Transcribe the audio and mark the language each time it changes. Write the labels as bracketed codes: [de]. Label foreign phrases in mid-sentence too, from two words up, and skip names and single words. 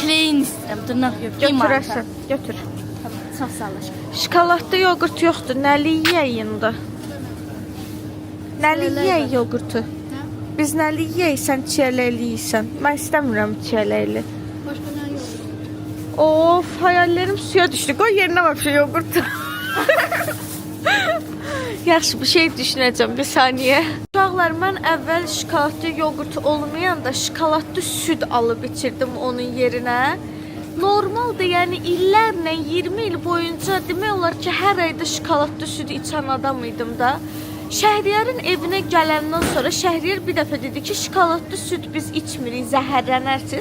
[az] Kleyin istəyirəm, dırnaq yox. götürərsən. Götür. Tamam, çox sağ ol aşkım. Şokoladlı yoğurt yoxdur. Nəli yeyək indi? Nəli yeyək yoğurtu? Biz nəli yeyək, sən çiyələkli yeysən. Mən istəmirəm çiyələkli. Başqa nə yox? Of, [tr] hayallerim suya düştü. Koy yerine bak şu yoğurtu. [az] Yaxşı, bir şey düşünəcəm bir saniye. Uşaqlar, mən əvvəl şokoladlı yoğurt olmayanda şokoladlı süd alıb içirdim onun yerinə. Normaldır, yəni illərlə 20 il boyunca demək olar ki, hər ayda şokoladlı süd içən adam idim da. Şəhriyarın evinə gələndən sonra Şəhriyar bir dəfə dedi ki, şokoladlı süd biz içmirik, zəhərlənərsiniz.